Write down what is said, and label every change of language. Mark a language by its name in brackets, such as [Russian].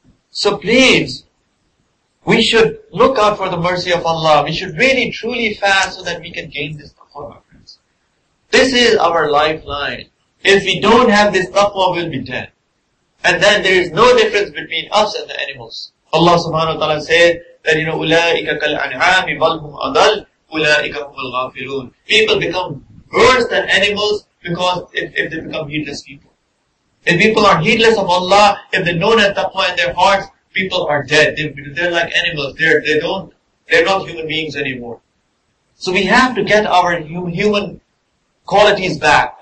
[English] So please, we should look out for the mercy of Allah. We should really truly fast so that we can gain this taqwa, my friends. This is our lifeline. If we don't have this taqwa, we'll be dead. And then there is no difference between us and the animals. Allah subhanahu wa ta'ala said that, [Arabic] أُولَٰئِكَ كَالْأَنْعَامِ بَلْ هُمْ أَضَلُّ أُولَٰئِكَ هُمُ الْغَافِلُونَ. [English] People become worse than animals because if they become heedless people. If people are heedless of Allah, if they don't have taqwa in their hearts, people are dead. They're like animals. They're not human beings anymore. So we have to get our human qualities back.